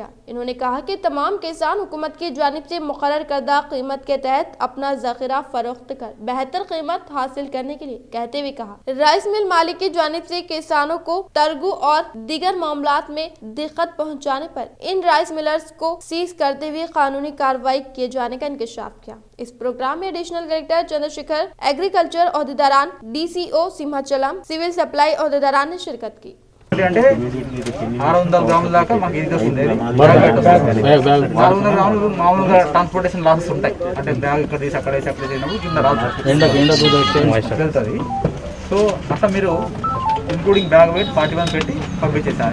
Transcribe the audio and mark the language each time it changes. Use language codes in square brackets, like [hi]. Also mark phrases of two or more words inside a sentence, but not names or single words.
[ur] انہوں نے کہا کہ تمام کسان حکومت کی جانب سے مقرر کردہ قیمت کے تحت اپنا ذخیرہ فروخت کر بہتر قیمت حاصل کرنے کے لیے کہتے ہوئے کہا [en] rice mill [ur] مالک کی جانب سے کسانوں کو ترگو اور دیگر معاملات میں دقت پہنچانے پر ان [en] rice millers [ur] کو سیز کرتے ہوئے قانونی کارروائی کیے جانے کا انکشاف کیا. اس پروگرام میں [en] additional director [ur] چندر شیکھر, ایگریکلچر عہدیداران, ڈی سی او సింహాచలం, [en] civil supply [ur] عہدیداران نے شرکت کی. [te] అంటే 600 గ్రాముల దాకా మాకు ఇది వస్తుంది. 600 గ్రాములు మామూలుగా [en] transportation losses [te] ఉంటాయి. అంటే బ్యాగ్ ఇక్కడ తీసి అక్కడ వేసి అక్కడ చేసినప్పుడు కింద రాదు వెళ్తుంది. సో అట్లా మీరు [en] including bag weight [te] 41 పెట్టి పంపించేసారు.